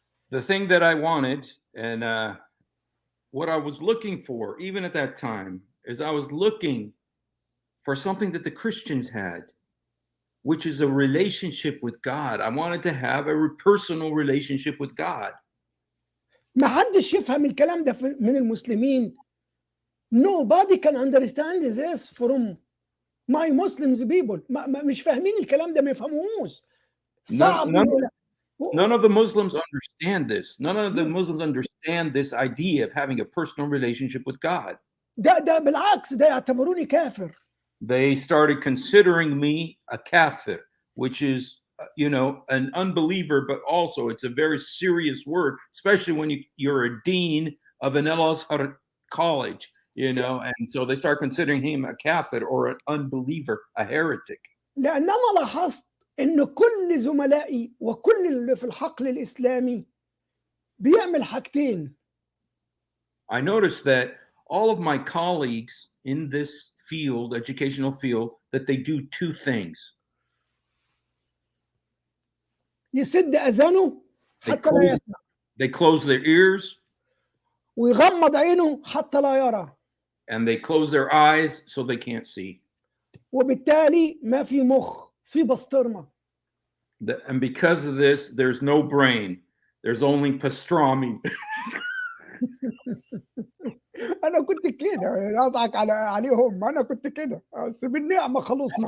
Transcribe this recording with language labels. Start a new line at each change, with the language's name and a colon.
English: The thing that I wanted and what I was looking for, even at that time, is I was looking for something that the Christians had, which is a relationship with God. I wanted to have a personal relationship with God.
Arabic: ما حدش يفهم الكلام ده من المسلمين.
English: Nobody can understand this from my Muslims people.
Arabic: مش فاهمين الكلام ده، ما يفهموهوش. صعب.
English: None of the Muslims understand this. None of the Muslims understand this idea of having a personal relationship with God.
Arabic: ده بالعكس، ده يعتبروني كافر.
English: They started considering me a kafir, which is, an unbeliever, but also it's a very serious word, especially when you're a dean of an Al-Azhar college, and so they start considering him a kafir or an unbeliever, a heretic.
Arabic: لأنما لاحظت إن كل زملائي وكل اللي في الحقل الإسلامي بيعمل حاجتين.
English: I noticed that all of my colleagues in this field, educational field, that they do two things.
Arabic: يسد أذانه
English: They
Arabic: حتى لا
English: close
Arabic: يسمع،
English: they close their ears
Arabic: ويغمض عينه حتى لا يرى،
English: and they close their eyes so they can't see. وبالتالي ما في مخ، في بسطرمة. And because of this, there's no brain. There's only pastrami.
Arabic: أنا كنت كده، أضحك عليهم، أنا كنت كده، بس بالنعمة خلصنا.